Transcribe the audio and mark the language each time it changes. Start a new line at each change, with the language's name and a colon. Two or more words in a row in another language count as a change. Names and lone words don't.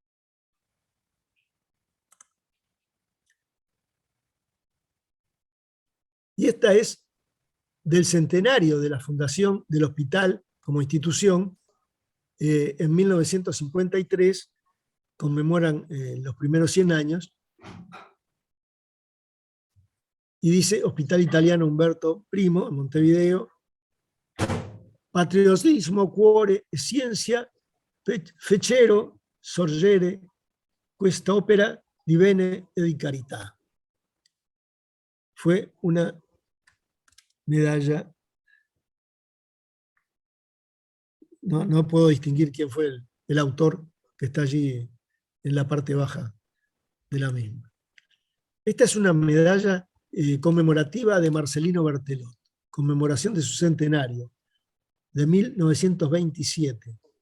Spanish: Y esta es del centenario de la fundación del hospital como institución. En 1953 conmemoran los primeros 100 años, y dice: Hospital Italiano Umberto I, en Montevideo,
Italian: patriottismo, cuore, scienza, fecero, sorgere, questa opera divenne e di carità.
Spanish: Fue una medalla, no puedo distinguir quién fue el autor, que está allí en la parte baja de la misma. Esta es una medalla conmemorativa de Marcelino Berthelot, conmemoración de su centenario, de 1927.